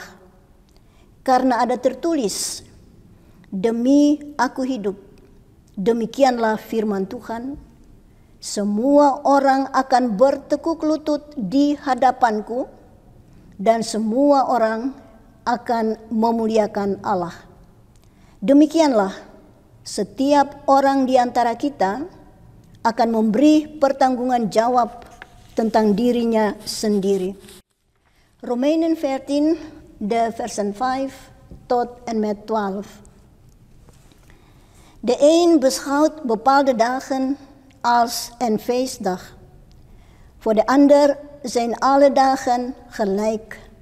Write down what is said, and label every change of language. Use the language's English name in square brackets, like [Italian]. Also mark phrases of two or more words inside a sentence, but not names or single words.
[Indonesian] Karena ada tertulis, demi aku hidup, demikianlah firman Tuhan, semua orang akan bertekuk lutut di hadapanku, dan semua orang akan memuliakan Allah. Demikianlah setiap orang di antara kita akan memberi pertanggungan jawab tentang dirinya sendiri. [Dutch] Romeinen 14, de versen 5 tot en met 12. De een beschouwt bepaalde dagen als een feestdag. Voor de ander zijn alle dagen gelijk.